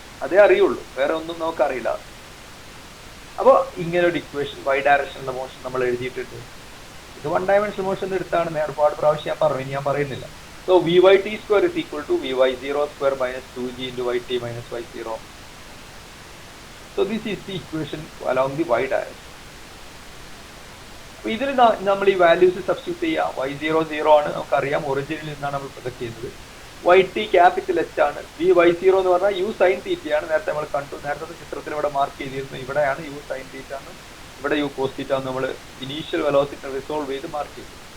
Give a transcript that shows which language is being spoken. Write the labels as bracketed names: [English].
[Malayalam] അതേ അറിയുള്ളൂ, വേറെ ഒന്നും നമുക്കറിയില്ല. അപ്പോൾ ഇങ്ങനെ ഒരു ഇക്വേഷൻ വൈ ഡയറക്ഷനിലുള്ള മോഷൻ നമ്മൾ എഴുതിയിട്ടുണ്ട്. ഇത് വൺ ഡയമെൻഷണൽ മോഷൻ എടുത്താണ്, ഒരുപാട് പ്രാവശ്യം ഞാൻ പറഞ്ഞു, ഞാൻ പറയുന്നില്ല. [English] So v y t square is equal to v y 0 square minus 2g into y t minus y0. So this is the equation along the y direction. [Malayalam] അപ്പോൾ ഇതിൽ നമ്മൾ ഈ വാല്യൂസ് സബ്സ്റ്റിറ്റ്യൂട്ട് ചെയ്യാം. y0 0 ആണ്, നമുക്കറിയാം ഒറിജിനിൽ നിന്നാണ് നമ്മൾ പ്രൊജക്ട് ചെയ്യുന്നത്. വൈ ടി ക്യാപിറ്റൽ എച്ച് ആണ്. വി y0 എന്ന് പറഞ്ഞാൽ യു സൈൻ തീറ്റയാണ്, നേരത്തെ നമ്മൾ കണ്ടു. നേരത്തെ ചിത്രത്തിൽ ഇവിടെ മാർക്ക് ചെയ്തിരുന്നു, ഇവിടെയാണ് യു സൈൻ തീറ്റ എന്ന്, ഇവിടെ യു കോസ് തീറ്റ എന്ന് നമ്മൾ ഇനീഷ്യൽ വെലോസിറ്റി റിസോൾവ് ചെയ്ത് മാർക്ക് ചെയ്തു.